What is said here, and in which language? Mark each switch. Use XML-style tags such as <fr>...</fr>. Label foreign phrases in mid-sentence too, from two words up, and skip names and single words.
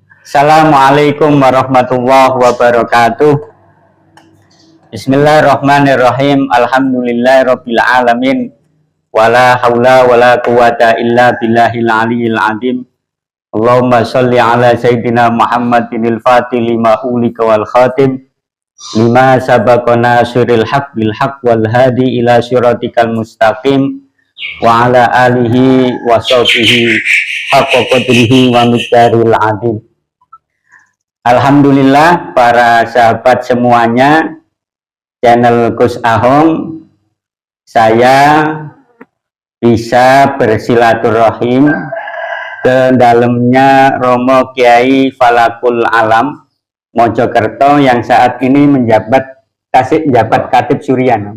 <ar>السلام عليكم ورحمة الله وبركاته. بسم الله الرحمن الرحيم. الحمد لله رب العالمين. ولا حول ولا قوة إلا بالله العلي العظيم. اللهم صل على سيدنا محمد الفاتح لما أغلق والخاتم لما سبق ناصر الحق بالحق والهادي إلى صراطك المستقيم وعلى آله وصحبه حق قدره ومقداره العظيم.</ar> <id>Alhamdulillah para sahabat semuanya, channel Gus Ahong, saya bisa bersilaturahim ke dalamnya Romo Kiai Falakul Alam Mojokerto yang saat ini menjabat Katib Surian.</id>